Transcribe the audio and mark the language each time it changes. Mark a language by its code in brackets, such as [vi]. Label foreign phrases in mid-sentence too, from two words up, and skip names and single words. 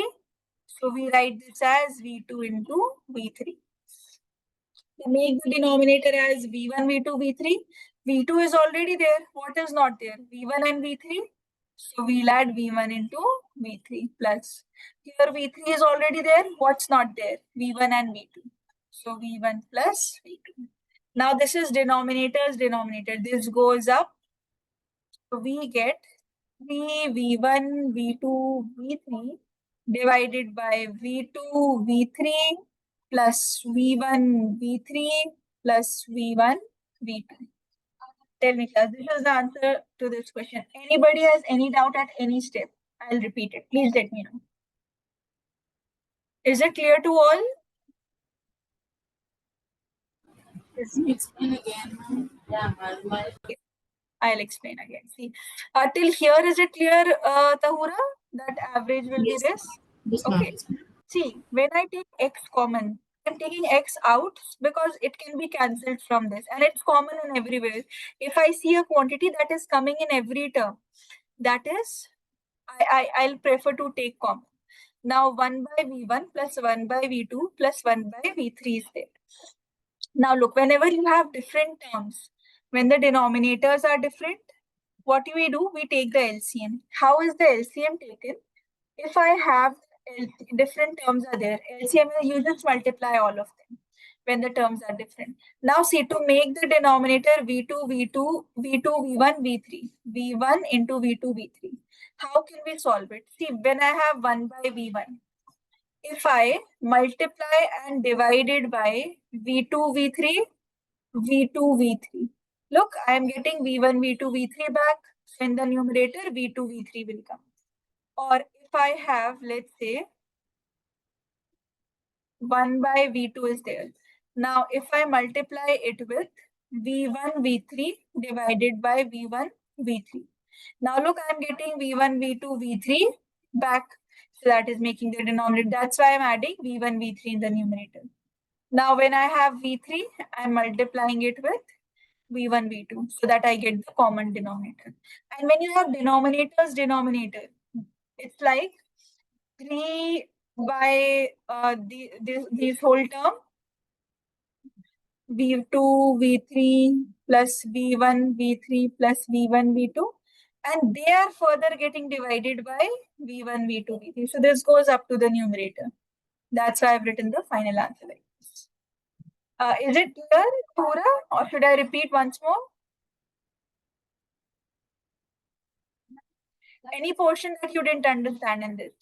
[en] So we write this as v2 into v3. To make the denominator as v1 v2 v3, v2 is already there. What is not there? v1 and v3. So we'll add v1 into v3 plus. Here v3 is already there. What's not there? v1 and v2. So v1 plus v2. Now this is denominator's denominator. This goes up. So we get 3 v1 v2 v3 divided by v2 v3 plus v1 v3 plus v1 v2. Tell me, class, this is the answer to this question. Anybody has any doubt at any step? I'll repeat it. Please let me know. Is it clear to all? Explain again. Yeah, I'll explain again. See, till here, is it clear, Tahura? That average will be this? Yes, Okay. See, when I take x common, I'm taking x out because it can be cancelled from this, and it's common in everywhere. If I see a quantity that is coming in every term, that is, I'll prefer to take common. Now 1 by v1 plus 1 by v2 plus 1 by v3 is there. Now look, whenever you have different terms, when the denominators are different, what do? We take the LCM. How is the LCM taken? If I have different terms are there, LCM, you just multiply all of them when the terms are different. Now see, to make the denominator v2, v2, v2, v1, v3, v1 into v2, v3. How can we solve it? See, when I have 1 by v1, if I multiply and divide it by v2, v3, v2, v3. Look, I am getting v1, v2, v3 back. So in the numerator, v2, v3 will come. Or if I have, let's say, 1 by v2 is there. Now, if I multiply it with v1, v3 divided by v1, v3. Now, look, I'm getting v1, v2, v3 back. So that is making the denominator. That's why I'm adding v1, v3 in the numerator. Now, when I have v3, I'm multiplying it with v1, v2 so that I get the common denominator. And when you have denominator, it's like 3 by this whole term, v2, v3 plus v1, v3 plus v1, v2. And they are further getting divided by v1, v2, v3. So this goes up to the numerator. That's why I've written the final answer like this. Is it clear, Pura? Or should I repeat once more? Any portion that you didn't understand in this?